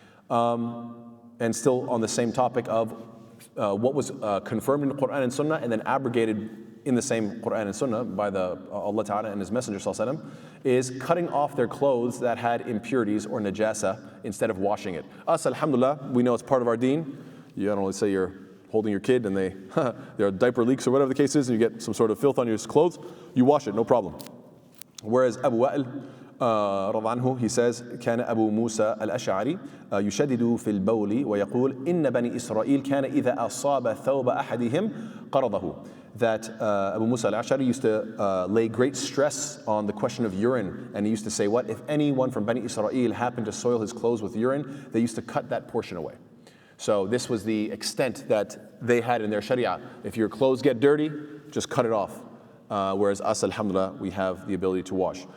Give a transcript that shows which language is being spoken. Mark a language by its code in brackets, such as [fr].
[en] And still on the same topic of what was confirmed in the Quran and Sunnah and then abrogated in the same Quran and Sunnah by Allah Ta'ala and His Messenger ﷺ, is cutting off their clothes that had impurities or najasa instead of washing it. Us, alhamdulillah, we know it's part of our deen. You don't say you're holding your kid and there are diaper leaks or whatever the case is, and you get some sort of filth on your clothes, you wash it, no problem. Whereas Abu Wa'il, [ar] رضي عنه, [en] he says, [ar] كان أبو موسى الأشعري يشدد في البول ويقول إن بني إسرائيل كان إذا أصاب ثوب أحدهم قرضه. [en] That Abu Musa al-Ash'ari used to lay great stress on the question of urine, and he used to say, what? If anyone from Bani Israel happened to soil his clothes with urine, they used to cut that portion away. So this was the extent that they had in their sharia. If your clothes get dirty, just cut it off. Whereas us, alhamdulillah, we have the ability to wash.